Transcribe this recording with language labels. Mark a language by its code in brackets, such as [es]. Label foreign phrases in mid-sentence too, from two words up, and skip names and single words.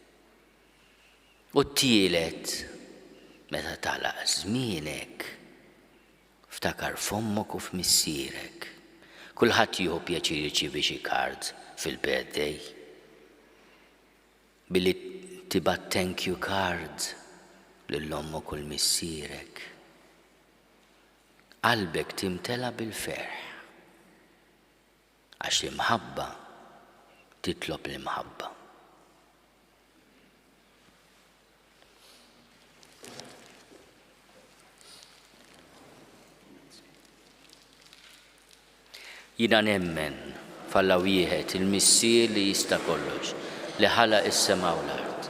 [mt] U t-tielet meta tagħlaq żmienek ftakar f'ommok u f'missierek. Kulħadd jieħu pjaċir jirċievi xi card fil-birthday. Billi tibgħat [en] thank you card [mt] lill-ommok u l-missierek. Qalbek timtela bil-ferħ. Għax l-imħabba titlob l-imħabba. Jina nemmen falla wieħed il-missier li jista' kollox, li ħalaq is-sema u l-art.